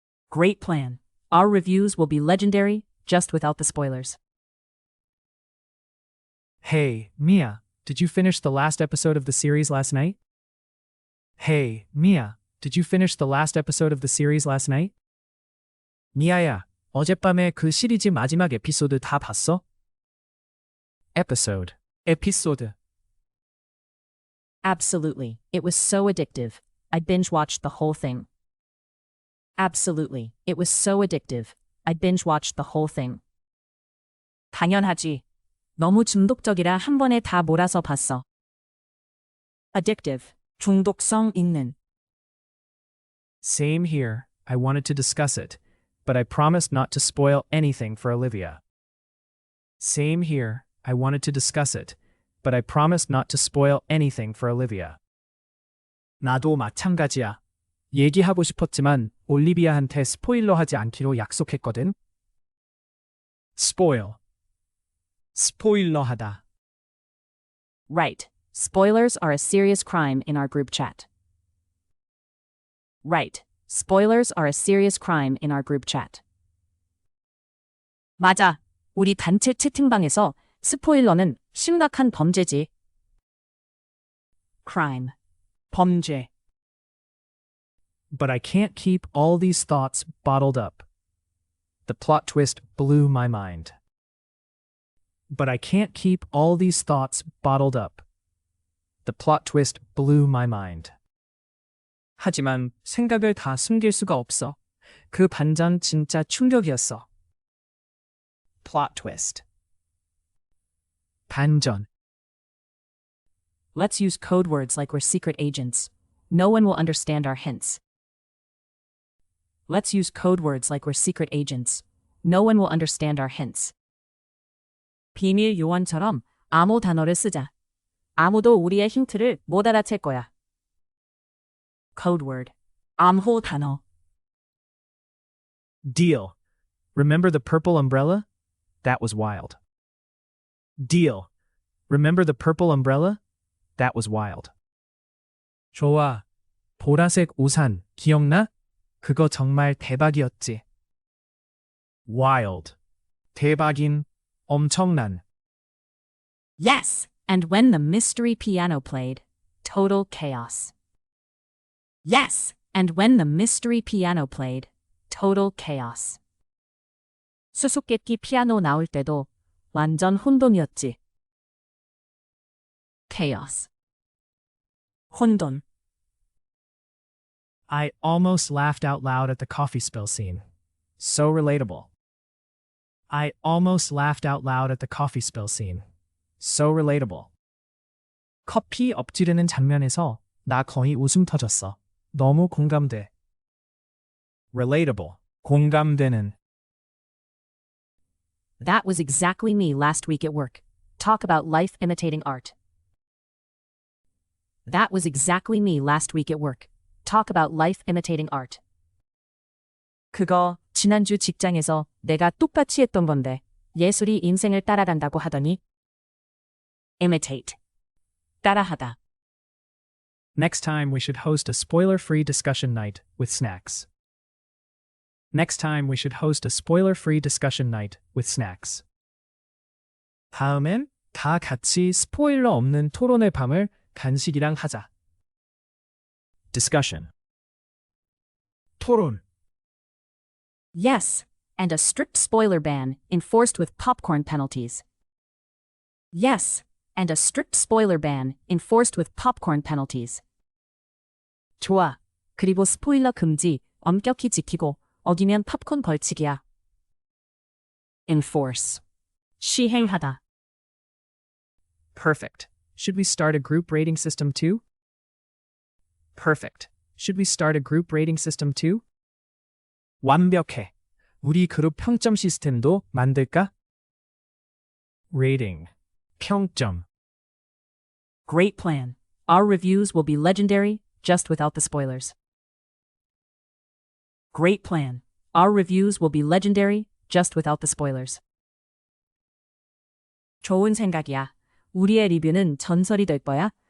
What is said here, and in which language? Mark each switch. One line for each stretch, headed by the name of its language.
English: Great plan. Our reviews will be legendary, just without the spoilers. Hey, Mia, did you finish the last episode of the series last night? Hey, Mia, did you finish the last episode of the series last night?
Korean: 미아야, 어젯밤에 그 시리즈 마지막 에피소드 다 봤어?
English: Episode. 에피소드. Absolutely. It was so addictive. I binge-watched the whole thing. Absolutely. It was so addictive. I binge-watched the whole thing.
Korean: 당연하지. 너무 중독적이라 한 번에 다 몰아서 봤어. Addictive. 중독성 있는.
English: Same here. I wanted to discuss it, but I promised not to spoil anything for Olivia. Same here. I wanted to discuss it, but I promised not to spoil anything for Olivia.
Korean: 나도 마찬가지야. 얘기하고 싶었지만 올리비아한테 스포일러 하지 않기로 약속했거든. Spoil. 스포일러 하다.
English: Right. Spoilers are a serious crime in our group chat. Right. Spoilers are a serious crime in our group chat.
Korean: 맞아. 우리 단체 채팅방에서 스포일러는 심각한 범죄지.
English: Crime. 범죄. But I can't keep all these thoughts bottled up. The plot twist blew my mind. But I can't keep all these thoughts bottled up. The plot twist blew my mind.
Korean: 하지만 생각을 다 숨길 수가 없어. 그 반전 진짜 충격이었어.
English: Plot twist. 반전. Let's use code words like we're secret agents. No one will understand our hints. Let's use code words like we're secret agents. No one will understand our hints.
Korean: 비밀 요원처럼 암호 단어를 쓰자. 아무도 우리의 힌트를 못 알아챌 거야.
English: Code word. 암호 단어. Deal. Remember the purple umbrella? That was wild. Deal. Remember the purple umbrella? That was wild.
Korean: 좋아. 보라색 우산 기억나? 그거 정말 대박이었지. Wild. 대박인, 엄청난.
English: Yes, and when the mystery piano played, total chaos. Yes, and when the mystery piano played, total chaos.
Korean: 수수께끼 피아노 나올 때도 완전 혼돈이었지.
English: Chaos. 혼돈. I almost laughed out loud at the coffee spill scene. So relatable. I almost laughed out loud at the coffee spill scene. So relatable.
Korean: 커피 엎지르는 장면에서 나 거의 웃음 터졌어. 너무 공감돼.
English: Relatable. 공감되는. That was exactly me last week at work. Talk about life imitating art. That was exactly me last week at work. Talk about life imitating art.
Korean: 그거 지난주 직장에서 내가 똑같이 했던 건데 예술이 인생을 따라간다고 하더니.
English: Imitate. 따라하다. Next time we should host a spoiler-free discussion night with snacks. Next time we should host a spoiler-free discussion night with snacks.
Korean: 다음엔 다 같이 스포일러 없는 토론의 밤을 간식이랑 하자.
English: Discussion. 토론. Yes, and a strict spoiler ban enforced with popcorn penalties. Yes, and a strict spoiler ban enforced with popcorn penalties.
Korean: 좋아. 그리고 스포일러 금지 엄격히 지키고 어기면 팝콘 벌칙이야.
English: Enforce. 시행하다. Perfect. Should we start a group rating system too? Perfect. Should we start a group rating system too?
Korean: 완벽해. 우리 그룹 평점 시스템도 만들까?
English: Rating. 평점. Great plan. Our reviews will be legendary, just without the spoilers. Great plan. Our reviews will be legendary, just without the spoilers.
Korean: 좋은 생각이야. 우리의 리뷰는 전설이 될 거야.